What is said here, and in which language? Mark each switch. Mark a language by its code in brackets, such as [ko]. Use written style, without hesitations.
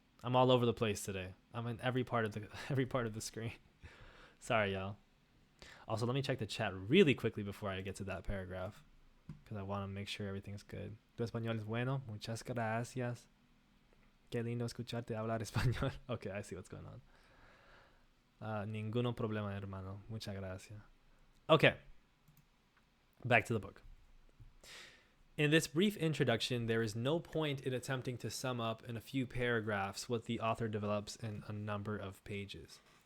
[en] I'm all over the place today. I'm in every part of the screen. Sorry, y'all. Also, let me check the chat really quickly before I get to that paragraph, because I want to make sure everything's good. [es] Tu español es bueno. Muchas gracias. Qué lindo escucharte hablar español. [en] Okay, I see what's going on. [es] Ninguno problema, hermano. Muchas gracias. [en] Okay. Back to the book. In this brief introduction, there is no point in attempting to sum up in a few paragraphs what the author develops in a number of pages.